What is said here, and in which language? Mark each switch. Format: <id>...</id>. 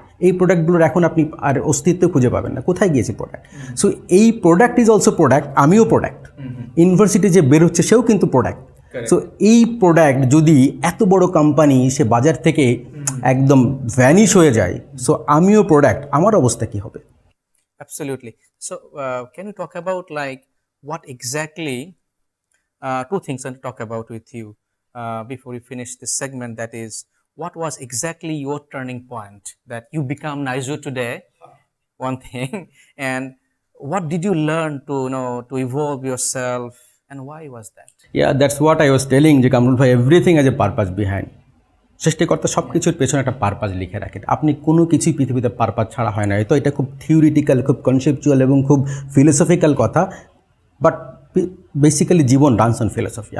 <bn>এই প্রোডাক্টগুলোর এখন আপনি আর অস্তিত্ব খুঁজে পাবেন না। কোথায় গিয়েছে প্রোডাক্ট? সো এই</bn> <en>Product is also product.</en> <bn>আমিও প্রোডাক্ট। ইউনিভার্সিটি যে বেরোচ্ছে সেও কিন্তু প্রোডাক্ট। সো এই প্রোডাক্ট যদি এত বড় কোম্পানি সে বাজার থেকে একদম ভ্যানিশ হয়ে যায়, সো আমিও প্রোডাক্ট, আমার অবস্থা কি হবে?</bn> <en>Absolutely. So can you talk about like what exactly, two things I want to talk about with you before we finish this segment, that is what was exactly your turning point that you become Naijur today? One thing, and what did you learn to to evolve yourself, and why was that? Yeah, that's what I was telling যে কামরুল ভাই, everything has a purpose behind.</en> <bn>সৃষ্টিকর্তা সব কিছুর পেছনে একটা purpose লিখে রাখেন। আপনি কোনো কিছুই পৃথিবীতে পারপাস ছাড়া হয় না। হয়তো এটা খুব থিওরিটিক্যাল, খুব কনসেপচুয়াল এবং খুব ফিলোসফিক্যাল কথা, but basically Jibon</bn> <en>Runs on philosophy.</en>